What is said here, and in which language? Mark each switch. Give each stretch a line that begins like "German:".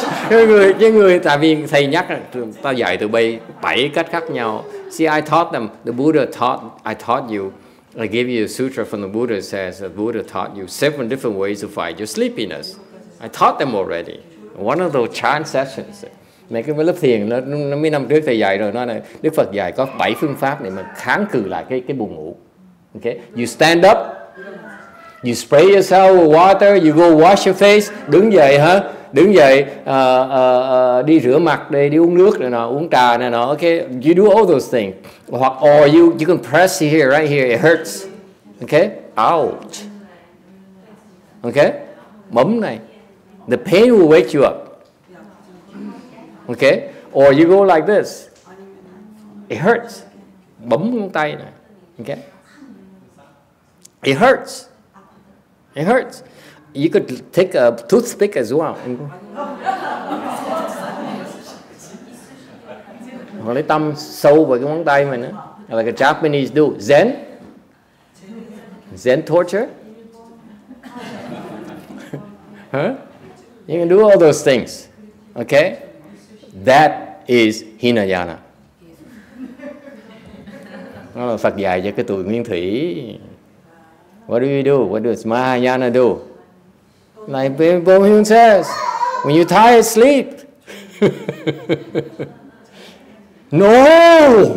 Vietnamese: Cái người tại vì thầy nhắc tao dạy tụi bay 7 cách khác nhau.
English: See, I taught them. The Buddha taught you. I gave you a sutra from the Buddha. It says the Buddha taught you 7 different ways to fight your sleepiness. I taught them already. One of those chant sessions.
Vietnamese: Mấy cái lớp thiền nó mấy năm trước thầy dạy rồi, nó là Đức Phật dạy có 7 phương pháp để mà kháng cự lại cái buồn ngủ.
English: Okay, you stand up, you spray yourself with water, you go wash your face,
Vietnamese: đứng dậy hả? Đứng dậy, đi rửa mặt, đi uống nước này nọ, uống trà này nọ.
English: Okay, you do all those things. Or you can press here, right here, it hurts. Okay, ouch. Okay,
Vietnamese: bấm này.
English: The pain will wake you up. Okay, or you go like this. It hurts.
Vietnamese: Bấm ngón tay này.
English: Okay. It hurts. It hurts. You could take a toothpick as well.
Vietnamese: Họ lấy tâm sâu vào cái ngón tay mình á.
English: Like a Japanese do. Zen torture. Huh? You can do all those things. Okay? That is Hinayana.
Vietnamese: Đó là Phật dạy cho cái tụi nguyên thủy.
English: What do you do? What does Mahayana do? Like Buddha says, when you're tired, sleep. No!